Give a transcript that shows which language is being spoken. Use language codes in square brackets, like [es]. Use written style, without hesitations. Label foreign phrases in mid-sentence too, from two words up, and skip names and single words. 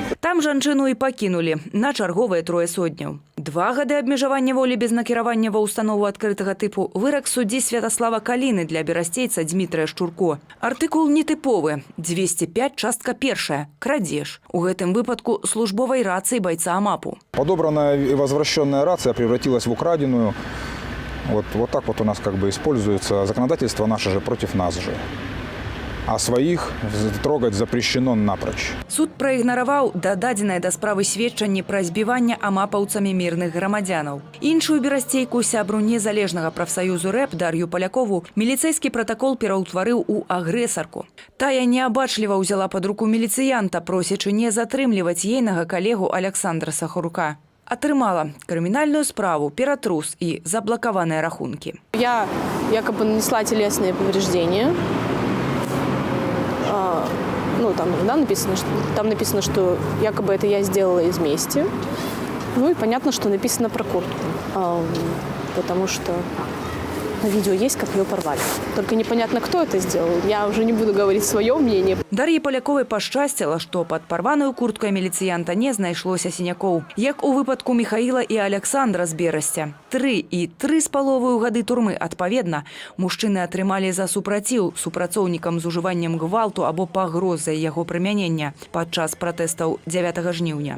[be] Там жанчыну і пакінулі на чарговыя 3 сотняў. 2 гады абмежавання волі без накіравання ва ўстанову адкрытага тыпу вырак суддзі Святаслава Каліны для берасцейца Дмітрыя Шчурко. Артыкул нетыповы. 205 частка 1. Крадзеж. У гэтым выпадку службовай рацыі байца АМАПу. [ru] Подобранная и возвращенная рация превратилась в украденную. Вот так вот у нас как бы используется законодательство наше же против нас же. А своих трогать запрещено напрочь. [be] Суд праігнараваў дададзенае да справы сведчанні пра збіванне амапаўцамі мірных грамадзянаў. Іншую берасцейку, сябру незалежнага прафсаюзу РЭП Дар'ю Палякову, міліцэйскі пратакол пераўтварыў у агрэсарку. Тая неабачліва ўзяла пад руку міліцыянта, просячы не затрымліваць ейнага калегу Александра Сахарука. Атрымала крымінальную справу, ператрус і заблакаваныя рахункі. [ru] Я якобы нанесла телесные повреждения. Там написано, что якобы это я сделала из мести. Ну и понятно, что написано про куртку. Потому что на видео есть, как ее порвали. Только непонятно, кто это сделал. Я уже не буду говорить свое мнение. [be] Дар'і Паляковай пашчасціла, што пад парваную курткай міліцыянта не знайшлося сінякоў. Як у выпадку Михаіла і Александра з Берасця. 3 і 3,5 гады турмы адпаведна мужчыны атрымалі за супраціў супрацоўнікам з ужываннем гвалту або пагрозай яго прымянення падчас пратэстаў 9 жніўня.